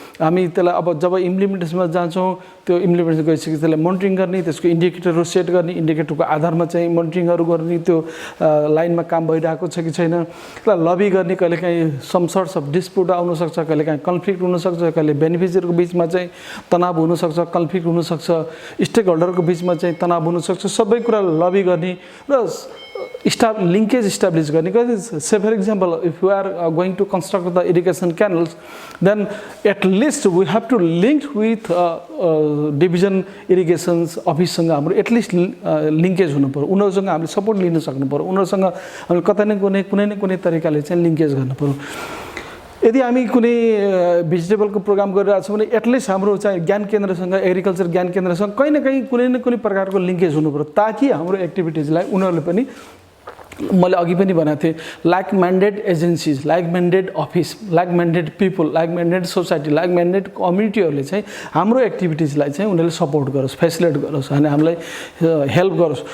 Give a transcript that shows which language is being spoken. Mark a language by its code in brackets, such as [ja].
[ne] हामी अब जब इम्प्लिमेन्टेसनमा जान्छौँ त्यो इम्प्लिमेन्टेसन गरिसकेपछि त्यसलाई मोनिटरिङ गर्ने, त्यसको इन्डिकेटरहरू सेट गर्ने, इन्डिकेटरको आधारमा चाहिँ मोनिटरिङहरू गर्ने, त्यो लाइनमा काम भइरहेको छ कि छैन, त्यसलाई लबी गर्ने. कहिलेकाहीँ सम सर्ट्स अफ डिस्प्युट आउनसक्छ, कहिलेकाहीँ कन्फ्लिक्ट हुनसक्छ, कहिले बेनिफिसियरको बिचमा चाहिँ तनाव हुनसक्छ, कन्फ्लिक्ट हुनसक्छ, स्टेक होल्डरको बिचमा चाहिँ तनाव हुनसक्छ. सबै कुरा लबी गर्ने र लिङ्केज इस्टाब्लिस गर्ने. [en] Say for example, if we are going to construct the irrigation canals, then at least we have to link with division irrigations [ne] अफिससँग हाम्रो एटलिस्ट लिङ्केज हुनु पर्यो. उनीहरूसँग हामीले सपोर्ट लिन सक्नु पर्यो, उनीहरूसँग हामीले कतै न कुनै न कुनै तरिकाले चाहिँ लिङ्केज गर्नु पर्यो. यदि हामी कुनै भेजिटेबलको प्रोग्राम गरिरहेको छौँ भने एटलिस्ट हाम्रो चाहिँ ज्ञान केन्द्रसँग, एग्रिकल्चर ज्ञान केन्द्रसँग कहीँ न कहीँ कुनै न कुनै प्रकारको लिङ्केज हुनु पर्यो, ताकि हाम्रो एक्टिभिटिजलाई उनीहरूले पनि, मैले अघि पनि भनेको थिएँ, like म्यान्डेड agencies, like म्यान्डेड office, like म्यान्डेड people, like म्यान्डेड society, like म्यान्डेड कम्युनिटीहरूले चाहिँ हाम्रो एक्टिभिटिजलाई चाहिँ उनीहरूले सपोर्ट गरोस्, फेसिलिटेट गरोस्, अनि हामीलाई हेल्प गरोस्.